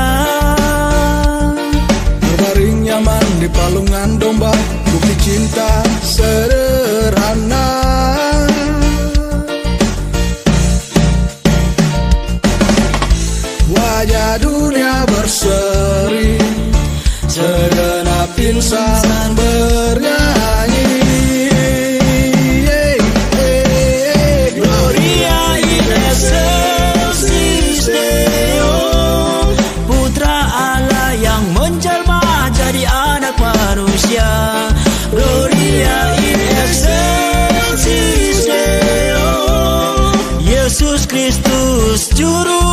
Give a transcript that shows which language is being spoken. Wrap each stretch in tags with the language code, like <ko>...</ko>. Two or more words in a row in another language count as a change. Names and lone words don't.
<id>Berbaring nyaman di palungan domba, bukti cinta sederhana. Wajah dunia berseri, segenap insan bernyanyi.</id> <la>Gloria in excelsis Deo,</la> <id>Putra Allah yang menjelma jadi anak manusia.</id> <la>Gloria in excelsis Deo,</la> <id>Yesus Kristus Juru</id>